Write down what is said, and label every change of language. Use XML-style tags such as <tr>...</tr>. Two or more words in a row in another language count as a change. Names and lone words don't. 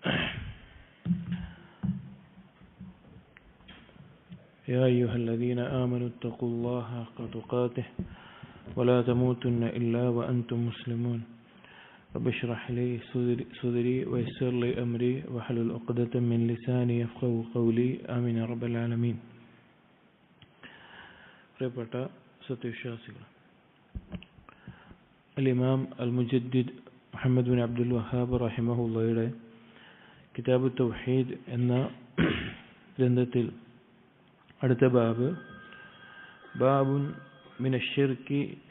<ar>يا أيها الذين آمنوا اتقوا الله حق تقاته ولا تموتن إلا وأنتم مسلمون. رب اشرح لي صدري ويسر لي أمري واحلل عقدة من لساني يفقهوا قولي آمين يا رب العالمين.</ar> <ml>പ്രിയപ്പെട്ട സത്യവിശ്വാസികൾ, അൽ-ഇമാം അൽ-മുജദ്ദിദ് മുഹമ്മദ് ബിൻ അബ്ദുൽ വഹാബ് റഹിമഹുള്ളയുടെ കിതാബ് തൗഹീദ് എന്ന ഗ്രന്ഥത്തിൽ അടുത്ത</ml> <ar>باب من الشرك</ar>